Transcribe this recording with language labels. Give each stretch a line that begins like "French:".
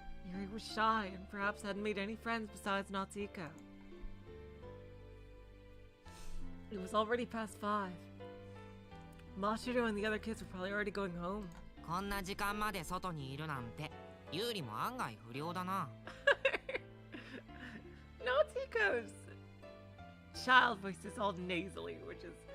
English: Yuri was shy and perhaps hadn't made any friends besides Natsuhiko. It was already past 5. Mashiro and the other kids were probably already going home.
Japanese: こんな時間まで外にいるなんて、ユーリも案外不良だな。
English: Natsuhiko's child voice is all nasally, which is...